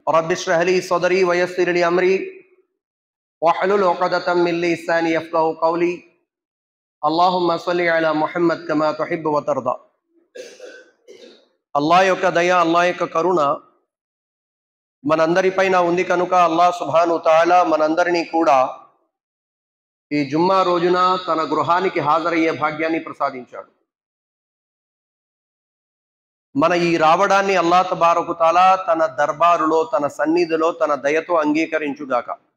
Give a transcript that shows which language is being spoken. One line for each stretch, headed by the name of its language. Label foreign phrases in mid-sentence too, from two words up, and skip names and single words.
Arabic: رب اشرح لي صدري ويسر لي أمري واحلل عقدة من لساني يفقهوا قولي اللهم صل على محمد كما تحب وترضى.
Telugu: అల్లాహ్ యొక్క దయ, అల్లాహ్ యొక్క కరుణ మనందరిపైన ఉంది కనుక అల్లాహ్
Arabic: سبحانه وتعالى
Telugu: మనందరినీ కూడా ఈ జుమ్మా రోజున తన గృహానికి హాజరయ్యే భాగ్యాన్ని ప్రసాదించాడు. మన ఈ రావడాన్ని అల్లాహ్
Arabic: تبارك وتعالى
Telugu: తన దర్బారులో, తన సన్నిధిలో, తన దయతో అంగీకరించుగాక.